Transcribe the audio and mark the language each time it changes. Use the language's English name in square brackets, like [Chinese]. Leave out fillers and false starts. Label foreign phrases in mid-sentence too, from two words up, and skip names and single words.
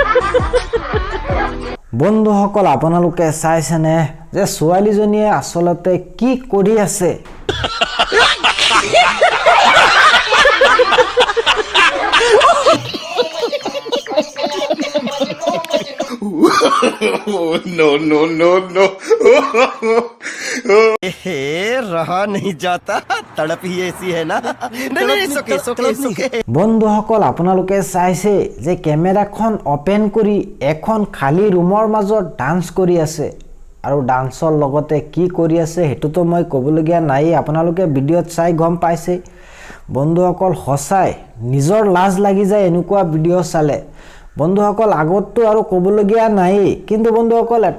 [Assamese] বন্ধুসকল আপোনালোকে চাইছেনে যে ছোৱালীজনীয়ে আসলতে কি কৰি আছে [English] no. [Hindi] रहा नहीं जाता तड़प ही ऐसी है ना नहीं सोके [Assamese] বন্ধুসকল আপোনালোকে চাইছে যে ক্যামেৰাখন ওপেন কৰি এখন খালি ৰুমৰ মাজত ডান্স কৰি আছে আৰু ডান্সৰ লগতে কি কৰি আছে হেতুতো মই কবলগীয়া নাই আপোনালোকে ভিডিঅ'ত চাই গম পাইছে বন্ধুসকল হসাই নিজৰ লাজ লাগি যায় এনেকুৱা ভিডিঅ' চালে বন্ধুসকল আগতটো আৰু কবলগীয়া নাই কিন্তু বন্ধুসকল এটা